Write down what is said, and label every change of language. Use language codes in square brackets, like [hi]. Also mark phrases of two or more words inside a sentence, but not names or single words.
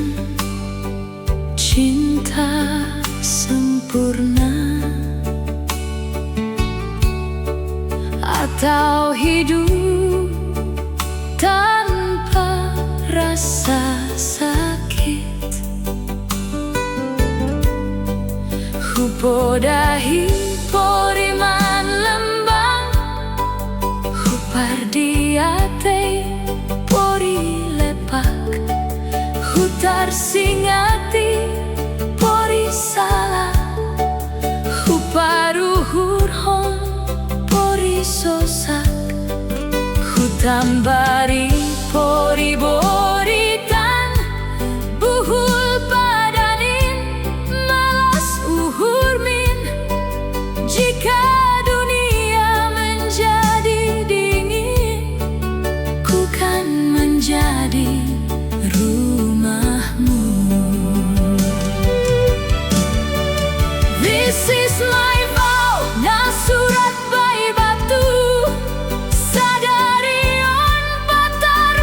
[id] cinta sempurna atau hidup tanpa rasa sakit. [bts] Hupodahi poriman lembang, hupardiate pori lepak, hutar singati pori salah, huparuhur hon pori sosak, hutambari pori boritan, buhul padanin malas uhur min. [id] Jika dunia menjadi dingin, ku kan menjadi rumahmu. [en] This is my vow, [bts] na surat bayi batu, sadarion patah